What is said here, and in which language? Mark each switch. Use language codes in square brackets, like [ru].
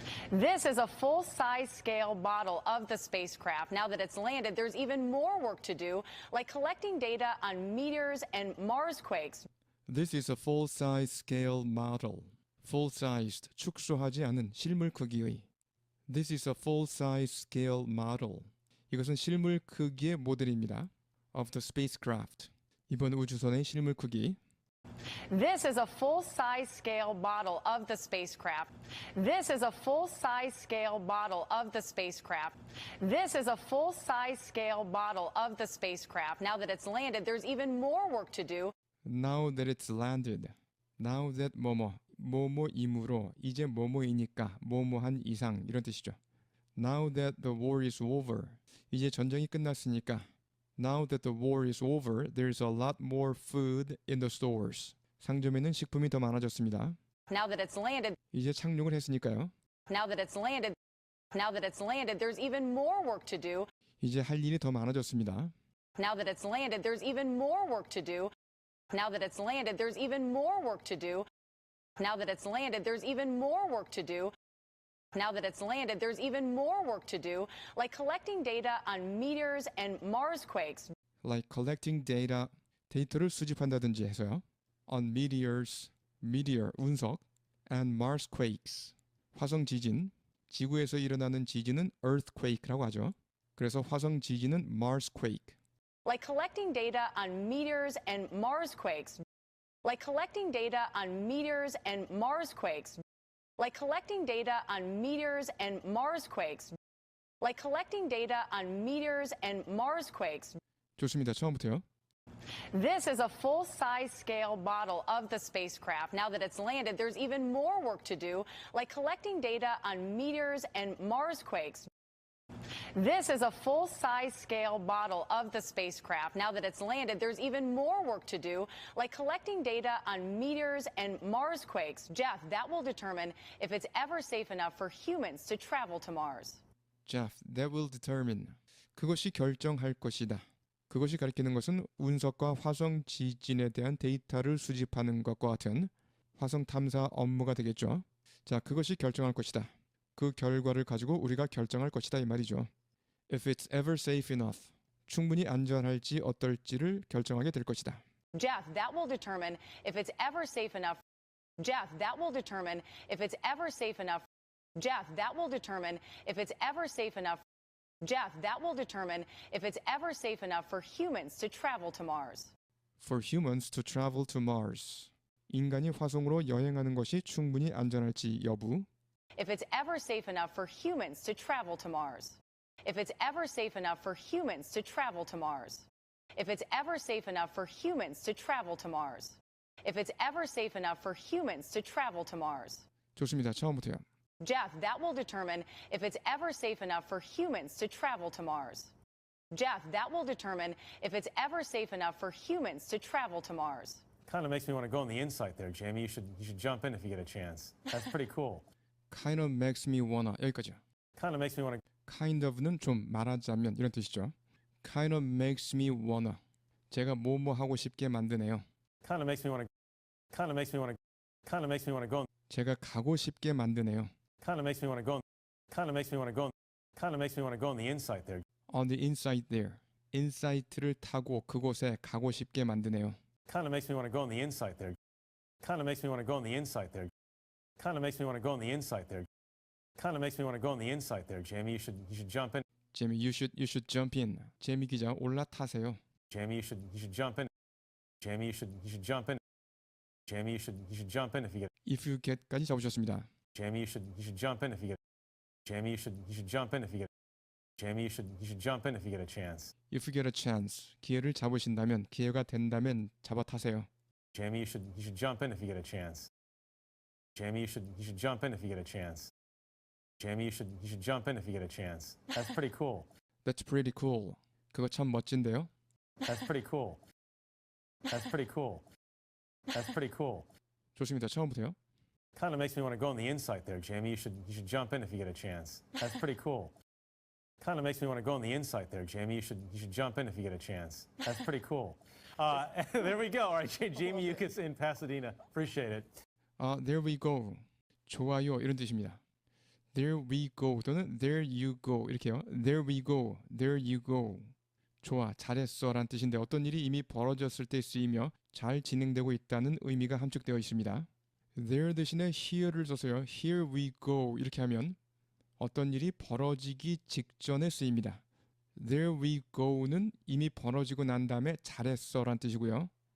[en] This is a full-size scale model of the spacecraft. Now that it's landed, there's even more work to do, like collecting data on meteors and Marsquakes. This is a full-size scale model. [ko] full-sized, 축소하지 않은 실물 크기의. [en] This is a full-size scale model. [ko] 이것은 실물 크기의 모델입니다. [en] Of the spacecraft. [ko] 이번 우주선의 실물 크기. [en] This is a full-size scale model of the spacecraft. This is a full-size scale model of the spacecraft. This is a full-size scale model of the spacecraft. Now that it's landed, there's even more work to do. Now that it's landed. [ko] Now that 뭐뭐이므로 이제 뭐뭐이니까 뭐뭐한 이상 이런 뜻이죠. [en] Now that the war is over. [ko] 이제 전쟁이 끝났으니까. [en] Now that the war is over, there's a lot more food in the stores. [ko] 상점에는 식품이 더 많아졌습니다. [en] Now that it's landed, [ko] 이제 착륙을 했으니까요. [en] now that it's landed, there's even more work to do. [ko] 이제 할 일이 더 많아졌습니다. [en] Now that it's landed, there's even more work to do. Now that it's landed, there's even more work to do. Now that it's landed, there's even more work to do. Now that it's landed, there's even more work to do, like collecting data on meteors and Marsquakes. Like collecting data, [ko] 데이터를 수집한다든지 해서요. [en] On meteors, meteor, 운석, and Marsquakes, [ko] 화성 지진. 지구에서 일어나는 지진은 earthquake라고 하죠. 그래서 화성 지진은 Marsquake. [en] Like collecting data on meteors and Marsquakes. Like collecting data on meteors and Marsquakes. Like collecting data on meteors and Marsquakes. Like collecting data on meteors and Marsquakes. [ko] 좋습니다. 처음부터요. [en] This is a full-size scale model of the spacecraft. Now that it's landed, there's even more work to do, like collecting data on meteors and Marsquakes. This is a full-size scale model of the spacecraft. Now that it's landed, there's even more work to do, like collecting data on meteors and Marsquakes. Jeff, that will determine if it's ever safe enough for humans to travel to Mars. Jeff, that will determine. [ko] 그것이 결정할 것이다. 그것이 가리키는 것은 운석과 화성 지진에 대한 데이터를 수집하는 것과 같은 화성 탐사 업무가 되겠죠. 자, 그것이 결정할 것이다. 그 결과를 가지고 우리가 결정할 것이다 이 말이죠. [en] If it's ever safe enough. [ko] 충분히 안전할지 어떨지를 결정하게 될 것이다. [en] Jeff, that will determine if it's ever safe enough. Jeff, that will determine if it's ever safe enough. Jeff, that will determine if it's ever safe enough. Jeff, that will determine if it's ever safe enough for humans to travel to Mars. For humans to travel to Mars. [ko] 인간이 화성으로 여행하는 것이 충분히 안전할지 여부. [en] If it's ever safe enough for humans to travel to Mars. If it's ever safe enough for humans to travel to Mars. If it's ever safe enough for humans to travel to Mars. If it's ever safe enough for humans to travel to Mars. [ko] 좋습니다. 처음부터요. [en] Jeff, that will determine if it's ever safe enough for humans to travel to Mars. Jeff, that will determine if it's ever safe enough for humans to travel to Mars. Kind of makes me want to go on the insight there, Jamie. You should jump in if you get a chance. That's pretty cool. Kind of makes me wanna. [ko] 여기까지요. [en] Kind of makes me want to. [ko] Kind of는 좀 말하자면 이런 뜻이죠. [en] Kind of makes me wanna. [ko] 제가 뭐뭐 하고 싶게 만드네요. [en] Kind of makes me want to. Kind of makes me want to. Kind of makes me want to go. [ko] 제가 가고 싶게 만드네요. [en] Kind of makes me want to go. Kind of makes me want to go. Kind of makes me want to go on the insight there. On the inside there. [ko] 인사이트를 타고 그곳에 가고 싶게 만드네요. [en] Kind of makes me want to go on the insight there. Kind of makes me want to go on the insight there. Kind of makes me want to go on the insight there. Kind of makes me want to go on the insight there, Jamie. You should jump in. Jamie, you should jump in. [ko] 제미 기자 올라타세요. [en] Jamie, you should jump in. Jamie, you should jump in. Jamie, you should jump in if you get. If you get [ko] 까지 잡으셨습니다. [en] Jamie, you should jump in if you get. Jamie, you should jump in if you get. Jamie, you should jump in if you get a chance. If you get a chance. [ko] 기회를 잡으신다면, 기회가 된다면 잡아타세요. [en] Jamie, you should jump in if you get a chance. Jamie, you should jump in if you get a chance. Jamie, you should jump in if you get a chance. That's pretty cool. That's pretty cool. [ko] 그거 참 멋진데요? [en] That's pretty cool. That's pretty cool. That's pretty cool. [ko] 좋습니다. 처음부터요. [en] Kind of makes me want to go on the insight there, Jamie. You should jump in if you get a chance. That's pretty cool. Kind of makes me want to go on the insight there, Jamie. You should jump in if you get a chance. That's pretty cool. There we go. All right, Jamie Yuccas in Pasadena. Appreciate it. There we go. [ko] 좋아요. 이런 뜻입니다. [en] There we go [ko] 또는 [en] there you go [ko] 이렇게요. [en] There we go. There you go. [ko] 좋아. 잘했어 라는 뜻인데 어떤 일이 이미 벌어졌을 때 쓰이며 잘 진행되고 있다는 의미가 함축되어 있습니다. There 대신에 here를 써서요. [en] Here we go [ko] 이렇게 하면 어떤 일이 벌어지기 직전에 쓰입니다. There we go는 이미 벌어지고 난 다음에 잘했어 라는 뜻이고요.